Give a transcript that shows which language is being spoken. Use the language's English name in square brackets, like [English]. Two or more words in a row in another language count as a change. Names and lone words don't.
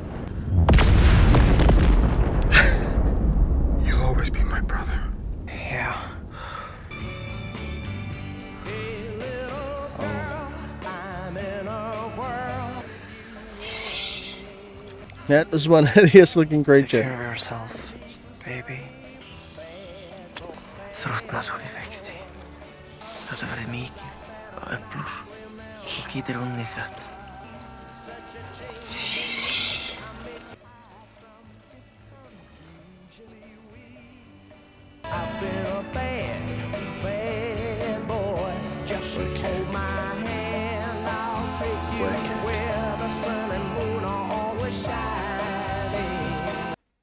[English] You'll always be my brother. Yeah. That is one hideous looking creature. Take care of yourself, baby. [Icelandic] Þróttna svo í vexti. Þetta verði mikið og öflur. Þú getur unnið þetta. [English] I've been a bad boy. Just hold my hand. I'll take you where the sun and moon are always shining.